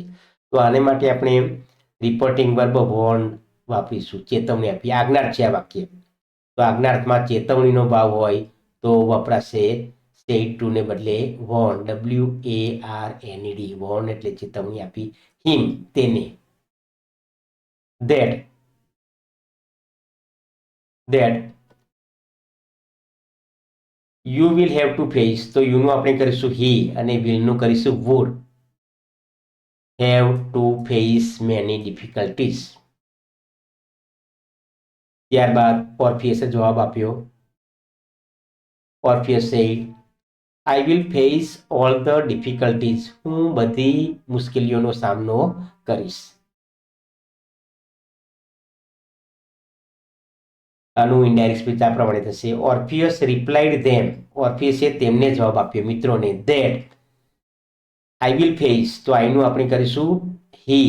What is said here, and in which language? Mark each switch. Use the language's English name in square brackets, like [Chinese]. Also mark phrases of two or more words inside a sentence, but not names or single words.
[Gujarati] તો આને માટે આપણે [English] reporting verb [Gujarati] વોર્ન વાપરીશું. ચેતવણી આપી. આજ્ઞાર્થ છે આ વાક્ય, તો આજ્ઞાર્થમાં ચેતવણીનો ભાવ હોય તો વપરાશે [English] said to [Gujarati] ને બદલે વોર્ન. WARNED વોર્ન એટલે ચેતવણી આપી. હિમ તેને. [English] that you will have to face. [Gujarati] તો યુ નું આપણે કરીશું હી અને વિલ નું કરીશું [English] would have to face many difficulties. [Gujarati] ત્યારબાદ ઓર્ફિયસે જવાબ આપ્યો. [English] ઓર્ફિયસ said I will face all the difficulties. [Gujarati] હું બધી મુશ્કેલીઓનો સામનો કરીશ. આનું [English] indirect speech [Gujarati] આ પ્રમાણે થશે. ઓર્ફિયસ [English] replied them. [Gujarati] ઓર્ફિયસે તેમને જવાબ આપ્યો મિત્રોને. [English] that I will face. [Gujarati] તો આઈનું આપણે કરીશું હી.